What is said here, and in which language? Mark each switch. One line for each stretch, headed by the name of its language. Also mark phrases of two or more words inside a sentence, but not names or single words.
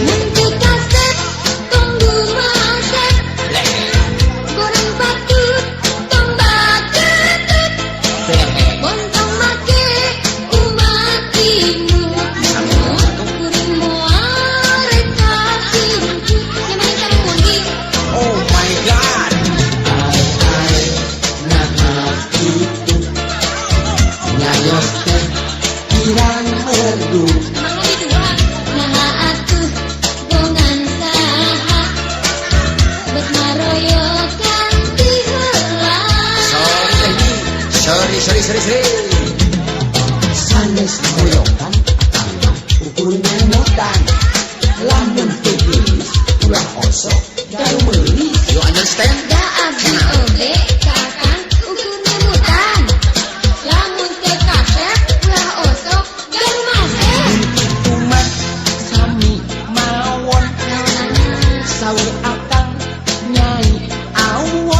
Sundanese: Nanti kasep tunggu masak. Goreng patut tong baketut. Bontong make umat imut. Kuring moal reka sirungkut. Nyamai sareng mundi.
English: oh my god
Sundanese: ai nah itu nyayos teh kirang merdu. Emang di dua. Nah atuh gongan saha bet ngaroyokan ti heula. Sorry. Sanes ngoyokan tambah ukur ngemutan. Lamun teu geulis ulah osok garu meuli.
English: You understand?
Sundanese: Da abdi oge ka akang ukur ngemutan. Lamun teu kasep ulah osok garu maseh. Umat sami mawon Naonana saur akang nyai awon.